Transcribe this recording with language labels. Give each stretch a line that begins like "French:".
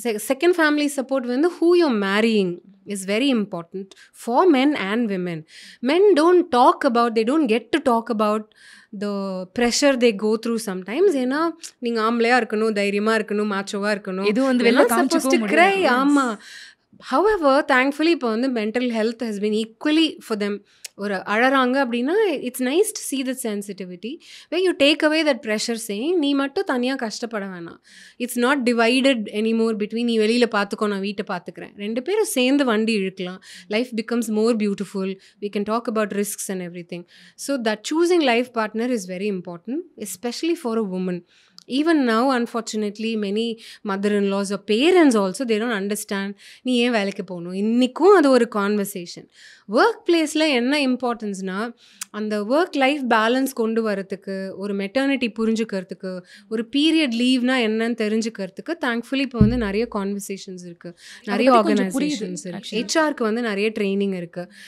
English: Second family support வந்து who you're marrying is very important for men and women. Men don't get to talk about the pressure they go through sometimes.
Tamil: ஏன்னா நீங்கள் ஆம்பளையாக இருக்கணும், தைரியமாக இருக்கணும், மாச்சோவாக இருக்கணும், இது வந்து வெளில காமிச்சுக்க முடியாது. ஆமாம்.
English: However, thankfully இப்போ வந்து mental health has been equally for them. ஒரு அழறாங்க அப்படின்னா it's nice to see that sensitivity where you take away that pressure saying
Tamil: நீ மட்டும் தனியாக கஷ்டப்பட வேணாம்.
English: it's not divided anymore between
Tamil: நீ வெளியில் பார்த்துக்கோ நான் வீட்டை பார்த்துக்கிறேன். 2 பேரும் சேர்ந்து வண்டி இழுக்கலாம்.
English: Life becomes more beautiful. We can talk about risks and everything. So that choosing life partner is very important, especially for a woman. Even now, unfortunately, many mother-in-laws or parents also, they don't understand
Tamil: நீ ஏன் வேலைக்கு போகணும். இன்றைக்கும் அது ஒரு conversation. Work பிளேஸில் என்ன இம்பார்ட்டன்ஸ்னால் அந்த ஒர்க் லைஃப் பேலன்ஸ் கொண்டு வரத்துக்கு, ஒரு மெட்டர்னிட்டி புரிஞ்சுக்கிறதுக்கு, ஒரு பீரியட் லீவ்னா என்னன்னு தெரிஞ்சுக்கிறதுக்கு தேங்க்ஃபுல்லி இப்போ வந்து நிறைய கான்வர்சேஷன்ஸ் இருக்குது, நிறைய ஆர்கனைசேஷன்ஸ் இருக்குது, ஹெச்ஆருக்கு வந்து நிறைய ட்ரைனிங் இருக்குது.